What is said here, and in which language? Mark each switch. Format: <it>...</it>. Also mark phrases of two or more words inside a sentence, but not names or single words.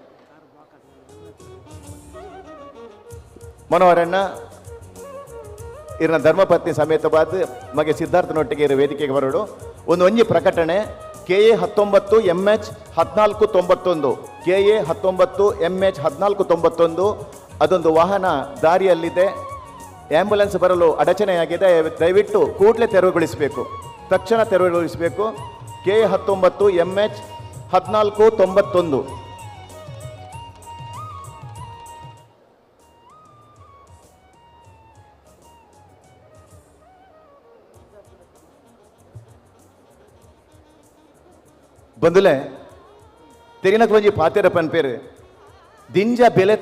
<tcy>ಮನೋಹರಣ್ಣ ಇರ್ನ ಧರ್ಮಪತ್ನಿ ಸಮೇತವಾದ ಮಗೆ ಸಿದ್ಧಾರ್ಥನೊಟ್ಟಿಗೆ ಇರೋ ವೇದಿಕೆಗೆ ಬರೋಡು ಒಂಜಿ ಪ್ರಕಟಣೆ KA 19 MH 1491 KA 19 MH 1491</tcy> <kn>ಅದೊಂದು ವಾಹನ ದಾರಿಯಲ್ಲಿದೆ, ಆಂಬ್ಯುಲೆನ್ಸ್ ಬರಲು ಅಡಚಣೆಯಾಗಿದೆ. ದಯವಿಟ್ಟು ಕೂಡಲೇ ತೆರವುಗೊಳಿಸಬೇಕು, ತಕ್ಷಣ ತೆರವುಗೊಳಿಸಬೇಕು. KA 19 MH 1491.</kn> <tcy>ಬಂದುಲೆ ತೆರಿನಕ್ ಒಂಜಿ ಪಾತೆರ ಪನ್ಪೇರು ದಿಂಜ ಬೆಲೆತ</tcy>